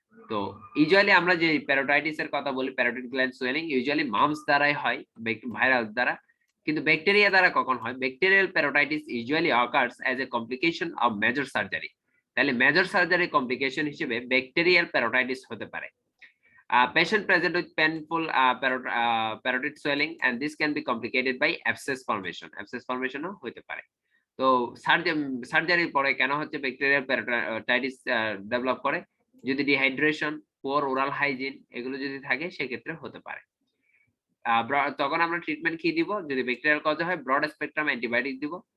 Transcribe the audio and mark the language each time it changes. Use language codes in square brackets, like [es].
[bn] তো ইউজুয়ালি আমরা যে প্যারোটাইটিস এর কথা বলি, parotid gland swelling, usually mum's দ্বারাই হয়, ভাইরাল দ্বারা। কিন্তু ব্যাকটেরিয়া দ্বারা কখন হয়? [en] Bacterial parotitis usually occurs as a complication of major surgery. [bn] তাহলে মেজর সার্জারি কমপ্লিকেশন হিসেবে ব্যাকটেরিয়াল প্যারোটাইটিস হতে পারে। [en] Patient present with painful parotid swelling and this can be complicated by abscess formation. [bn] Abscess formation ও হতে পারে। তো সার্জারির পরে কেন হচ্ছে ব্যাকটেরিয়াল প্যারোটাইটিস ডেভেলপ করে? যদি ডিহাইড্রেশন, পুয়ার ওরাল হাইজিন, এগুলো যদি থাকে, সেক্ষেত্রে হতে পারে। তখন আমরা ট্রিটমেন্ট কি দিব? যদি ব্যাকটেরিয়াল কজ হয়, ব্রড স্পেকট্রাম অ্যান্টিবায়োটিক দিব।